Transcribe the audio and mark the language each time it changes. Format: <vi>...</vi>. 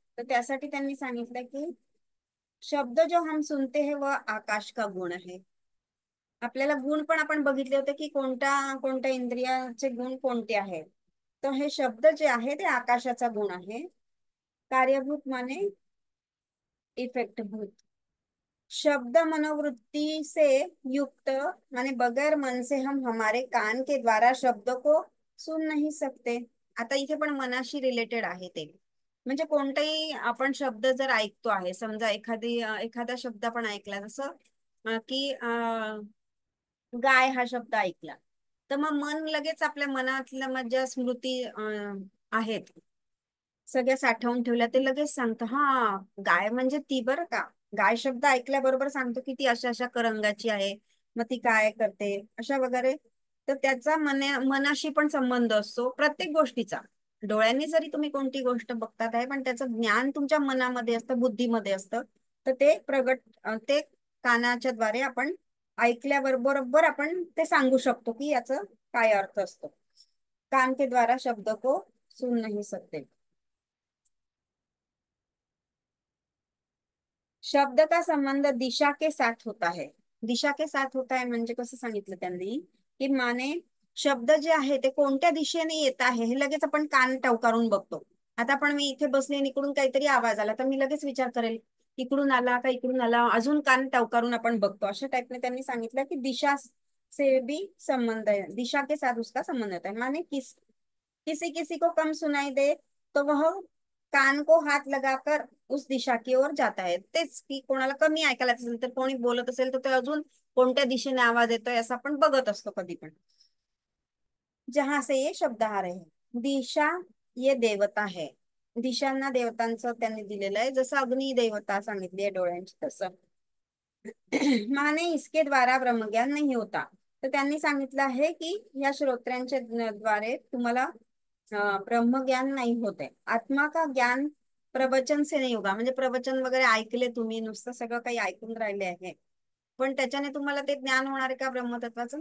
<mr>तर त्यासाठी त्यांनी सांगितलं की</mr> <hi>शब्द जो हम सुनते हैं वह आकाश का गुण है.</hi> <mr>आपल्याला गुण पण आपण बघितले होते की कोणत्या कोणत्या इंद्रियाचे गुण कोणते आहेत. तर हे शब्द जे आहे ते आकाशाचा गुण आहे. कार्यभूत माने इफेक्टभूत.</mr> <hi>शब्द मनोवृत्ति से युक्त माने बगैर मन से हम हमारे कान के द्वारा शब्द को सुन नहीं सकते.</hi> <mr>आता इथे पण मनाशी रिलेटेड आहे ते. म्हणजे कोणताही आपण शब्द जर ऐकतो आहे, समजा एखादा शब्द आपण ऐकला, जसं की गाय हा शब्द ऐकला, तर मग मन लगेच आपल्या मनातल्या ज्या स्मृती आहेत सगळ्या साठवून ठेवल्या, ते लगेच सांगतं हा गाय म्हणजे ती, बरं का. गाय शब्द ऐकल्याबरोबर सांगतो की ती अशा अशा रंगाची आहे, मग ती काय करते अशा वगैरे. तर त्याचा मनाशी पण संबंध असतो प्रत्येक गोष्टीचा. डोळ्यांनी जरी तुम्ही कोणती गोष्ट बघतात आहे, पण त्याचं ज्ञान तुमच्या मनामध्ये असतं, बुद्धीमध्ये असतं. तर ते ते कानाच्या द्वारे आपण ऐकल्यावर बरोबर आपण ते सांगू शकतो की याचं काय अर्थ असतो.</mr> <hi>कान के द्वारा शब्द को सुन नहीं सकते. शब्द का संबंध दिशा के साथ होता है. दिशा के साथ होता है</hi> <mr>म्हणजे कसं सांगितलं त्यांनी, की माने शब्द जे आहे ते कोणत्या दिशेने येत आहे हे लगेच आपण कान टवकारून बघतो. आता पण मी इथे बसले आणि इकडून काहीतरी आवाज आला तर मी लगेच विचार करेल इकडून आला का इकडून आला, अजून कान टवकारून आपण बघतो. अशा टाइपने त्यांनी सांगितलं की</mr> <hi>दिशा से भी संबंध है, दिशा के साथ उसका संबंध होता है. माने किसी किसी को कम सुनाई दे तो वह कान को हाथ लगाकर उस दिशा की ओर जाता है.</hi> <mr>तेच की कोणाला कमी ऐकायला असेल तर, कोणी बोलत असेल तर ते अजून कोणत्या दिशेने आवाज येतोय असं आपण बघत असतो कधी पण.</mr> <hi>जहां से ये शब्द आ रहे हैं. दिशा ये देवता है.</hi> <mr>दिशांना देवतांचं त्यांनी दिलेलं आहे, जसं अग्नी देवता सांगितली आहे डोळ्यांची तसं.</mr> <hi>माने इसके द्वारा ब्रह्मज्ञान नहीं होता.</hi> <mr>तर त्यांनी सांगितलं आहे की या श्रोत्र्यांच्या द्वारे तुम्हाला ब्रह्मज्ञान नाही होते.</mr> <hi>आत्मा का ज्ञान प्रवचन से नाही होगा,</hi> <mr>म्हणजे प्रवचन वगैरे ऐकले तुम्ही, नुसतं सगळं काही ऐकून राहिले आहे, पण त्याच्याने तुम्हाला ते ज्ञान होणार का ब्रह्मतत्वाचं?</mr>